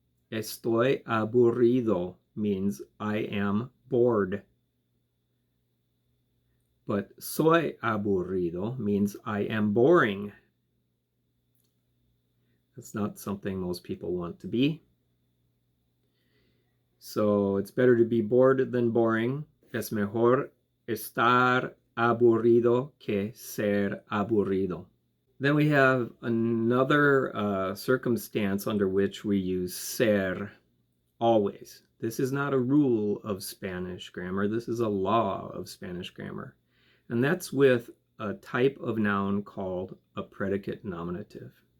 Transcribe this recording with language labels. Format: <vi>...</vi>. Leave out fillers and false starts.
<es>Estoy aburrido</es> <en>means I am bored. But</en> <es>soy aburrido</es> <en>means I am boring. That's not something most people want to be. So it's better to be bored than boring.</en> <es>Es mejor estar aburrido que ser aburrido.</es> <en>Then we have another circumstance under which we use ser always. This is not a rule of Spanish grammar. This is a law of Spanish grammar. And that's with a type of noun called a predicate nominative.</en>